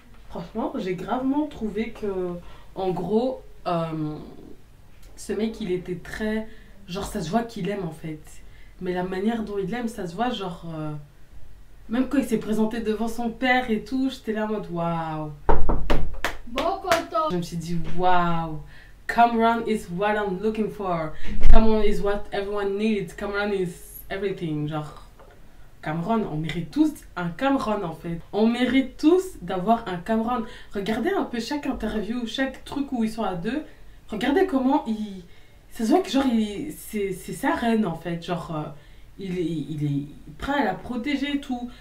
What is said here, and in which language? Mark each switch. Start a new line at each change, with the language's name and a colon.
French: Franchement, j'ai gravement trouvé que, en gros, ce mec, il était très... Genre, ça se voit qu'il aime, en fait. Mais la manière dont il aime, ça se voit, genre... même quand il s'est présenté devant son père et tout, j'étais là en mode, waouh. Je me suis dit, waouh.
English: Cameron is what I'm looking for. Cameron is what everyone needs. Cameron is everything.
French: Genre... Cameron, on mérite tous un Cameron en fait. On mérite tous d'avoir un Cameron. Regardez un peu chaque interview, chaque truc où ils sont à deux. Regardez comment il... Ça se voit que genre, c'est sa reine en fait. Genre, il est prêt à la protéger et tout.